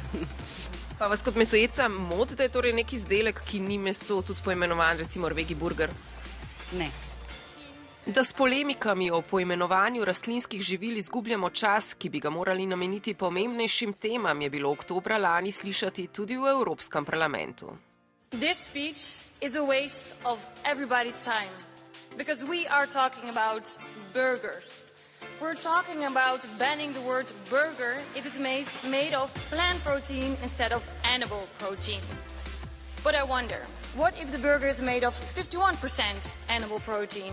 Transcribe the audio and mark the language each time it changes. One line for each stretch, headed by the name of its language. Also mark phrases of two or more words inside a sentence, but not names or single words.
Slovenian: Pa vas kot mesojedca moti, da je torej nek izdelek, ki ni meso, tudi poimenovan, recimo vegi burger? Ne. Da s polemikami o poimenovanju rastlinskih živil izgubljamo čas, ki bi ga morali nameniti pomembnejšim temam, je bilo oktobra lani slišati tudi v Evropskem parlamentu.
English: This speech is a waste of everybody's time, because we are talking about burgers. We're talking about banning the word burger if it's made of plant protein instead of animal protein. But I wonder, what if the burger is made of 51% animal protein?